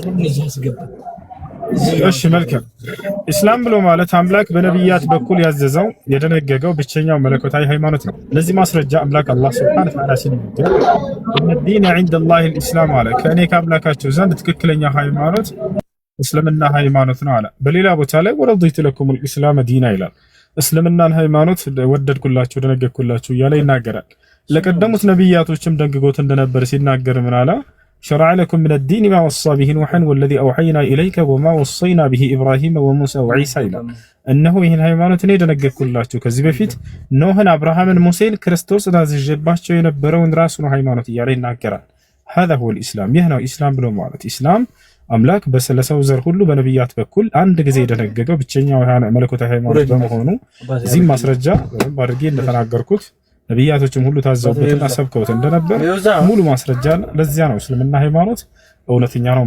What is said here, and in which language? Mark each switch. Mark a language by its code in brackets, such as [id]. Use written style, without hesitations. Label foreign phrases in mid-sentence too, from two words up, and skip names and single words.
[am] እሺ መልካም። ኢስላም ብሎ ማለት አምላክ በነቢያት በኩል ያዘዘው የደነገገው ብቸኛው መለኮታዊ ሃይማኖት ነው። ለዚህ ማስረጃ አምላክ አላህ [ar] سبحانه وتعالى [am] ሲናገር [ar] إن عند الله الإسلام [am] አለ፣ ከእኔ ከአምላካቸው ዘንድ ትክክለኛ ሃይማኖት እስልምና ሃይማኖት ነው አለ። በሌላ ቦታ ላይ [ar] ورضيت لكم الإسلام دينا [am] ይላል። እስልምናን ሃይማኖት ወደድኩላችሁ ደነገግኩላችሁ እያለ ይናገራል። ለቀደሙት ነቢያቶችም ደንግጎት እንደነበር ሲናገር ምን አለ? [ar] شرع لكم من الدين ما وصى به نوحا والذي أوحينا إليك وما وصينا به إبراهيم وموسى وعيسى إلى أنه [am] ይህን ሃይማኖት እኔ ደነገግኩላችሁ ከዚህ በፊት ኖህን፣ አብርሃምን፣ ሙሴን ክርስቶስ አዝዤባቸው የነበረውን ራሱን ሃይማኖት እያለ ይናገራል። [ar] هذا هو الإسلام። [am] ይህ ነው ኢስላም ብሎ ማለት። ኢስላም አምላክ በሰለሰው ዘር ሁሉ በነቢያት በኩል አንድ ጊዜ የደነገገው ብቸኛው መለኮታዊ ሃይማኖት በመሆኑ እዚህም ማስረጃ አድርጌ እንደተናገርኩት ነቢያቶችም ሁሉ ታዘውበትና ሰብከውት እንደነበር ሙሉ ማስረጃ። ለዚያ ነው እስልምና ሃይማኖት እውነተኛ ነው